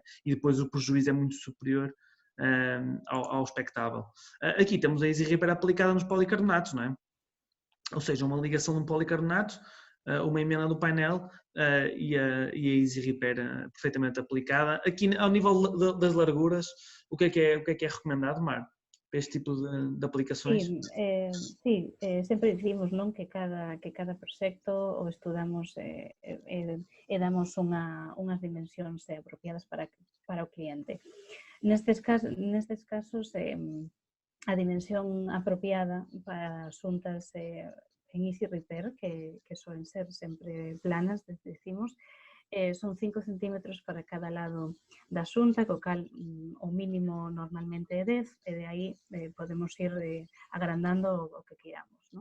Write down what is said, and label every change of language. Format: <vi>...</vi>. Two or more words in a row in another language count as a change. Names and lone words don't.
<pt>E depois o prejuízo é muito superior ao expectável. Aqui temos a Easy Repair aplicada nos policarbonatos, não é? Ou seja, uma ligação de um policarbonato, uma emenda do painel e a Easy Repair perfeitamente aplicada. Aqui, ao nível das larguras, o que é recomendado, Mar, para este tipo de aplicações?</pt> <gl>Sí, sempre dicimos, non, que cada proxecto o estudamos e damos unhas dimensións apropiadas para o cliente. Nestes casos, a dimensión apropiada para xuntas en Easy Repair, que suelen ser sempre planas, decimos, son 5 centímetros para cada lado da xunta, co cal o mínimo normalmente é 10, e de aí podemos ir agrandando o que queramos, ¿no?</gl>